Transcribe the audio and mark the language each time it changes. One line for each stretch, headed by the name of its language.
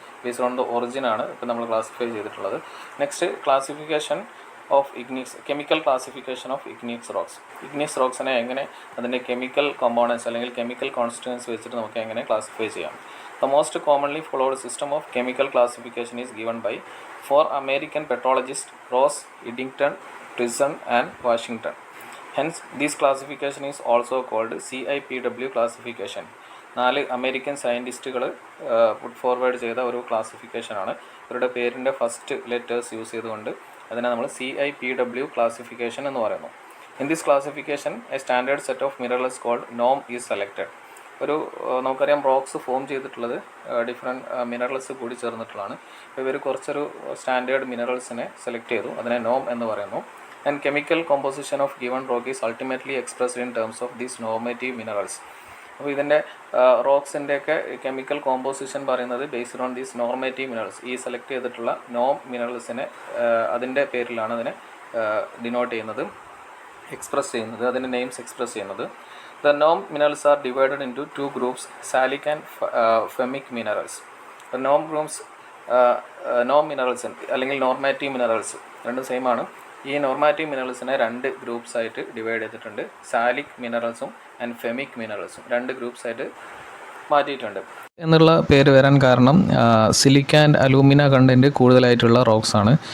Malayalam: Based on the ഒറിജിനാണ് ഇപ്പം നമ്മൾ classify ചെയ്തിട്ടുള്ളത്.
English: Next classification of igneous, chemical classification of igneous rocks.
Malayalam: Igneous റോക്സിനെ എങ്ങനെ അതിൻ്റെ കെമിക്കൽ കോമ്പോണൻസ് അല്ലെങ്കിൽ കെമിക്കൽ കോൺസ്റ്റിറ്റ്യൂവൻസ് വെച്ചിട്ട് നമുക്ക് എങ്ങനെ ക്ലാസിഫൈ ചെയ്യാം.
English: The most commonly followed system of chemical classification is given by 4 American petrologists, Ross, Eddington, Prison and Washington. Hence, this classification is also called CIPW classification.
Malayalam: 4 American സയൻറ്റിസ്റ്റുകൾ put forward ചെയ്ത ഒരു ക്ലാസിഫിക്കേഷനാണ്. ഇവരുടെ പേരിൻ്റെ first letters use ചെയ്തുകൊണ്ട് അതിനെ നമ്മൾ CIPW classification എന്ന് പറയുന്നു.
English: In this classification A standard set of minerals called Noam is selected.
Malayalam: ഒരു നമുക്കറിയാം റോക്സ് ഫോം ചെയ്തിട്ടുള്ളത് ഡിഫറെൻറ്റ് മിനറൽസ് കൂടി ചേർന്നിട്ടുള്ളതാണ്. അപ്പോൾ ഇവർ കുറച്ചൊരു സ്റ്റാൻഡേർഡ് മിനറൽസിനെ സെലക്ട് ചെയ്തു, അതിനെ നോം എന്ന് പറയുന്നു.
English: And chemical composition of given rock is ultimately expressed in terms of these normative minerals.
Malayalam: അപ്പോൾ ഇതിൻ്റെ റോക്സിൻ്റെയൊക്കെ കെമിക്കൽ കോമ്പോസിഷൻ പറയുന്നത്
English: Based on these normative minerals.
Malayalam: ഈ സെലക്ട് ചെയ്തിട്ടുള്ള നോം മിനറൽസിനെ അതിൻ്റെ പേരിലാണ് അതിനെ ഡിനോട്ട് ചെയ്യുന്നത്, എക്സ്പ്രസ് ചെയ്യുന്നത്, അതിൻ്റെ നെയിംസ് എക്സ്പ്രസ് ചെയ്യുന്നത്.
English: The norm minerals are divided into 2 groups, salic and phemic minerals. The norm groups
Malayalam: norm minerals അല്ലെങ്കിൽ നോർമാറ്റീവ് മിനറൽസ് രണ്ടും സെയിം ആണ്. ഈ നോർമാറ്റീവ് മിനറൽസിനെ 2 ഗ്രൂപ്പ്സ് ആയിട്ട് ഡിവൈഡ് ചെയ്തിട്ടുണ്ട്. സാലിക് മിനറൽസും ആൻഡ് ഫെമിക് മിനറൽസും 2 ഗ്രൂപ്പ്സ് ആയിട്ട് മാറ്റിയിട്ടുണ്ട്. എന്നുള്ള പേര് വരാൻ കാരണം സിലിക്ക ആൻഡ് അലൂമിന കണ്ടൻറ്റ് കൂടുതലായിട്ടുള്ള റോക്സ് ആണ്.